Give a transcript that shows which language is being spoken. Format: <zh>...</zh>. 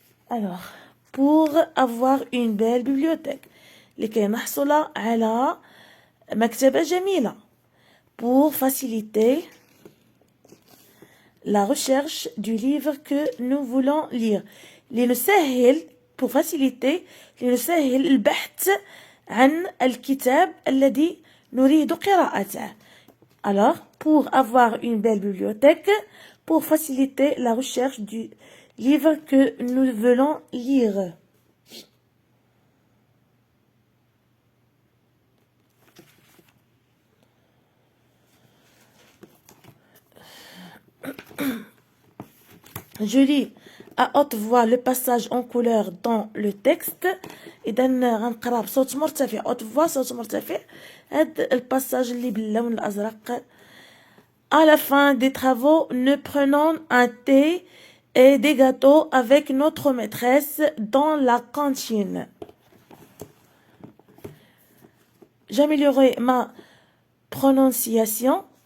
<fr>Alors, pour avoir une belle bibliothèque,</fr> <ar>لكي نحصل على مكتبة جميلة.</ar> <fr>Pour faciliter la recherche du livre que nous voulons lire.</fr> <ar>لنسهل</ar> <fr>pour faciliter</fr> <ar>لنسهل البحث عن الكتاب الذي نريد قراءته. Alors, pour avoir une belle bibliothèque, pour faciliter la recherche du livre que nous voulons lire.</ar> <fr>Je lis à haute voix le passage en couleur dans le texte.</fr> <ar>إذا غنقرا بصوت مرتفع</ar> <fr>haute voix</fr> <ar>صوت مرتفع هاد الباساج اللي باللون الأزرق.</ar> <fr>À la fin des travaux, nous prenons un thé et des gâteaux avec notre maîtresse dans la cantine. J'améliorerai ma prononciation.</fr>